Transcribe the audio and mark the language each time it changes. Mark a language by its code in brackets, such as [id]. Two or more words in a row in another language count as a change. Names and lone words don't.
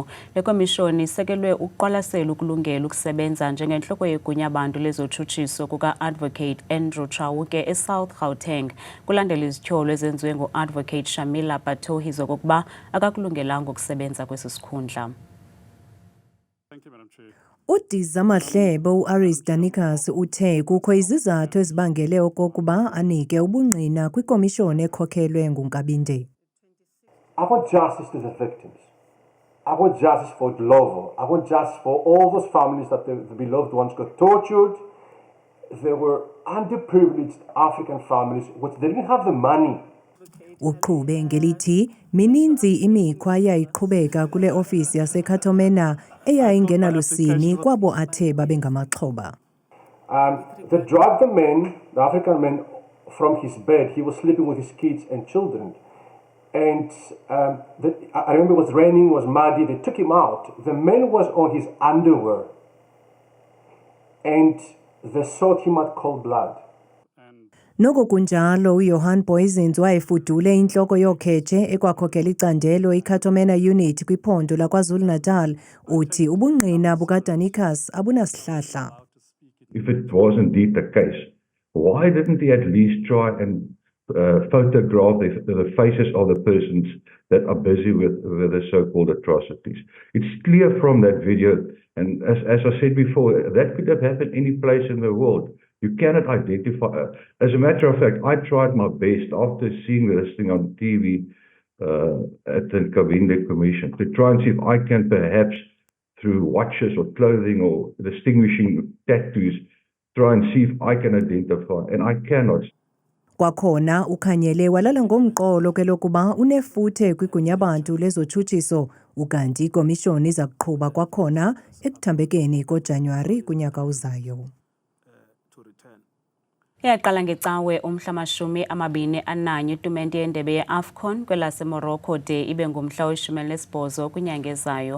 [xh] Le komishoni isekelwe ukuqwalasela ukulungela ukusebenza njengenhloko yegunya abantu lezotshutshiso kuka-Advocate Andrew Chauke eSouth Gauteng kulandela izityholo ezenziwe ngu-Advocate Shamila Batohi zokokuba akakulungelanga ukusebenza kwesi sikhundla. Udiza amahlebo uAries Danikas uthe kukho izizathu ezibangele okokuba anike ubungqina kwikomishoni ekhokhelwe nguNkabinde. [en] I want justice to the victims. I want justice for Glovo. I want justice for all those families that the beloved ones got tortured. There were underprivileged African families which they didn't have the money. [xh] Uqhube ngelithi mininzi imikhwa yayiqhubeka kule ofisi yaseKhatomena eyayingena lusini kwabo athe babengamaxhoba. [en] They dragged the African man, from his bed. He was sleeping with his kids and children. And I remember it was raining, it was muddy. They took him out. The man was on his underwear. And they shot him at cold blood. [xh] Noko kunjalo uJohan Booyzens wayefudule inhloko yokhetshe ekwakhokela icandelo iKhatomena unit kwiphondo laKwaZulu-Natal uthi ubungqina bukaDanicus abunasihlahla. [en] If it was indeed the case, why didn't he at least try and photograph the faces of the persons that are busy with the so-called atrocities? It's clear from that video, and as I said before, that could have happened any place in the world. You cannot identify. As a matter of fact, I tried my best after seeing this thing on TV at the Kavinde Commission to try and see if I can perhaps, through watches or clothing or distinguishing tattoos, try and see if I can identify, and I cannot. [xh] Kwakhona ukhanyele walala ngomqolo ke lokuba unefuthe kwigunya abantu lezotshutshiso ukanti ikomishoni iza kuqhuba kwakhona ekuthambekeni koJanuwari kunyaka uzayo. Yaqala ngecawe umhla 21 itumente yendebe ye-AFCON kwelaseMorocco de ibe ngumhla we-18 kwinyanga ezayo.